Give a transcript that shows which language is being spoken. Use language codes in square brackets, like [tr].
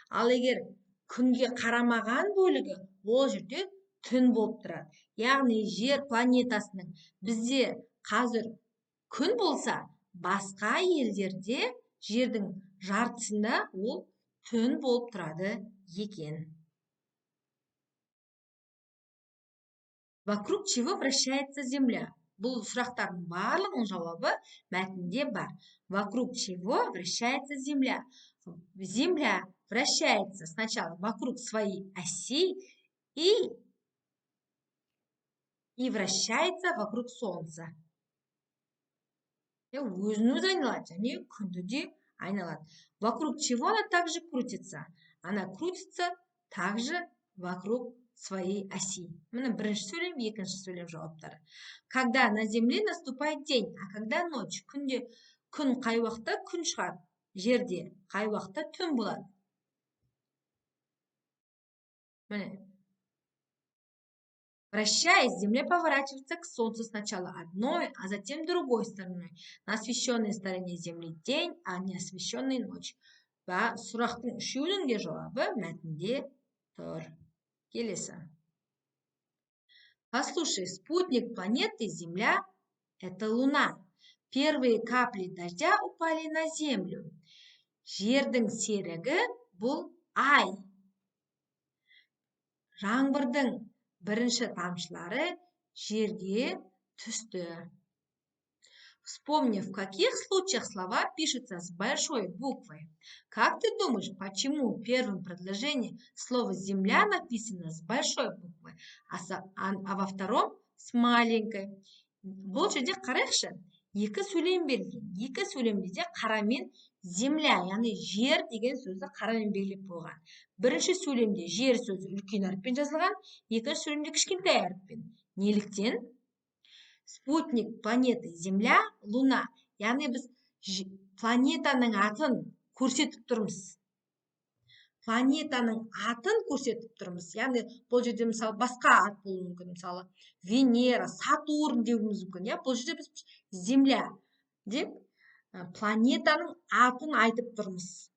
[kk] Ал егер күнге қарамаған бөлігі ол жерде түн болып тұрады. Яғни жер планетасының бізде қазір күн болса, басқа елдерде жердің жартысында ол түн болып тұрады екен. [ru] Вокруг чего вращается Земля? [kk] Бұл сұрақтардың барлығының жауабы мәтінде бар. [ru] Вокруг чего вращается Земля? Земля вращается сначала вокруг своей оси и вращается вокруг Солнца. [kk] Өзін-өзі айналады, және күнді де айналады. [ru] Вокруг чего она также крутится? Она крутится также вокруг своей оси. [kk] Міне бірінші сөйлем, екінші сөйлем жауаптары. [ru] Когда на земле наступает день, а когда ночь? [kk] Күнде күн қай уақытта күн шығады, жерде қай уақытта түн болады. Міне. [ru] Вращаясь, Земля поворачивается к Солнцу сначала одной, а затем другой стороной. На освещенной стороне Земли день, а не освещенной ночь. [kk] Và сұрақтың үшеуінің де жауабы мәтінде тұр. Келесі. [ru] Послушай, спутник планеты Земля – это Луна. Первые капли дождя упали на Землю. [kk] Жердің серігі бұл Ай. Жаңбырдың бірінші тамшылары жерге түсті. [ru] Вспомни, в каких случаях слова пишутся с большой буквой. Как ты думаешь, почему в первом предложении слово «земля» написано с большой буквы, а во втором с маленькой? [kk] Бұл жерде қарайықшы, екі сөйлем берілген. Екі сөйлемде де қарамен земля, яғни жер деген сөзді қарамен белгілеп қойған. Бірінші сөйлемде жер сөзі үлкен әріппен жазылған, екінші сөйлемде кішкентай әріппен. Неліктен? [ru] Спутник планеты Земля, Луна. [kk] Яғни біз планетаның атын көрсетіп тұрмыз. Планетаның атын көрсетіп тұрмыз. Яғни бұл жерде мысалы басқа ат болуы мүмкін. Мысалы Венера, Сатурн деуіміз мүмкін. Бұл жерде біз Земля деп планетаның атын айтып тұрмыз.